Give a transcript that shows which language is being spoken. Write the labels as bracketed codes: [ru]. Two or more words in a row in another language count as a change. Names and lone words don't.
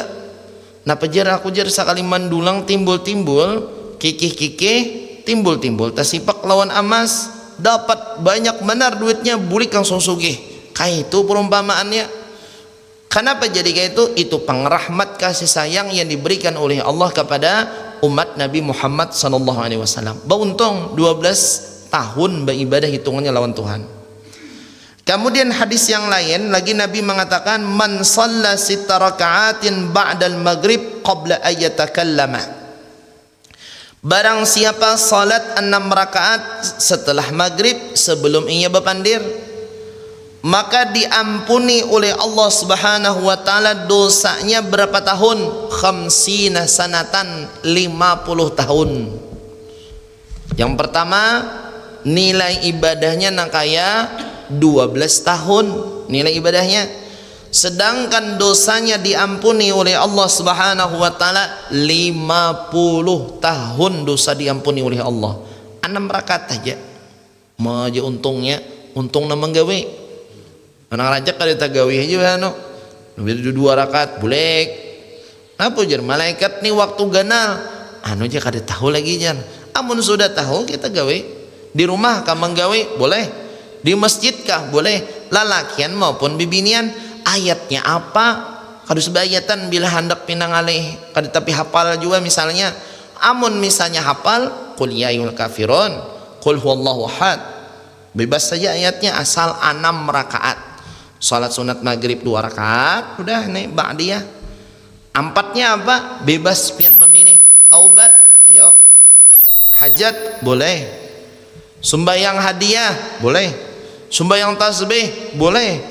[bjn] Nah pejar aku jar sekali mandulang timbul-timbul kikih timbul-timbul tasipak lawan emas dapat banyak benar duitnya bulik langsung sugih. [id] Kayak itu perumpamaannya. Kenapa jadi kayak itu? Itu pengrahmat kasih sayang yang diberikan oleh Allah kepada umat Nabi Muhammad [ar] صلى الله عليه وسلم. [id] Beruntung 12 tahun beribadah hitungannya lawan Tuhan. Kemudian hadis yang lain lagi Nabi mengatakan [ar] من صلى 6 ركعات بعد المغرب قبل أن يتكلم. [id] Barang siapa salat 6 rakaat setelah maghrib sebelum ia berpandir, maka diampuni oleh Allah [ar] سبحانه وتعالى [id] dosanya berapa tahun? 50 sanatan, 50 tahun. Yang pertama, nilai ibadahnya nak kaya 12 tahun nilai ibadahnya, sedangkan dosanya diampuni oleh Allah [ar] سبحانه وتعالى [id] 50 tahun dosa diampuni oleh Allah. 6 rakaat aja. [bjn] Mau aja untungnya, untung nama gawe. Anak rajak kada tagawe aja no. [id] 2 rakaat boleh. [bjn] Apa jar malaikat nih waktu ganal. Anu aja kada tahu lagi jar. Amun sudah tahu kita gawe. Di rumah kah menggawe boleh. Di masjid kah boleh. Lalakian maupun bibinian. [id] Ayatnya apa? [bjn] Kada sebayatan bila hendak pinang alih. Kada tapi hafal juga misalnya. Amun misalnya hafal [ar] قل يا أيها الكافرون، قل هو الله أحد. [id] Bebas saja ayatnya asal 6 rakaat. Salat sunat maghrib 2 rakaat udah nih ba'diyah. [bjn] 4-nya apa? Bebas pian memilih. [id] Taubat, ayo. Hajat boleh. [bjn] Sumbayang hadiah boleh. Sumbayang tasbih boleh.